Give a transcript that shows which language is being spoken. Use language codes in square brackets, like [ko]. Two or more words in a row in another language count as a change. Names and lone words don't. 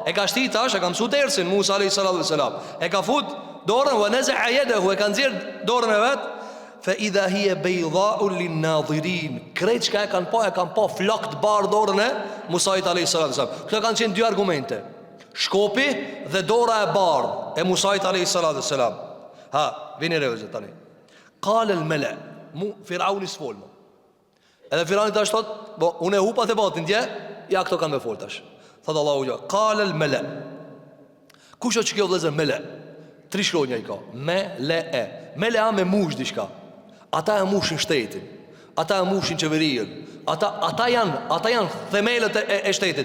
[sq] E ka shtit tash, e ka mësu dersin Musa [ar] عليه السلام. [sq] E ka fut dorën, [ar] ونزع يده, [sq] e ka nxjerr dorën e vet, [ar] فإذا هي بيضاء للناظرين. [sq] Krejt që e kanë pa flok të bardh dorën e Musait [ar] عليه السلام. [sq] Këto kanë qenë dy argumente. Shkopi dhe dora e bardh e Musait [ar] عليه السلام. [sq] Vini revëzë tani. [ar] قال الملأ, [sq] Firauni s'fol më. Edhe Firauni tash thot, bo, unë e hupa të batin dje, ja këto kanë me fol tash. Thot Allahu gja, [ar] قال الملأ. [sq] Kush është kjo vëllezër mala? Tri shkronja i ka. Me le a me mush diçka. Ata e mushin shtetin, ata e mushin qeverinë, ata janë themelët e shtetit.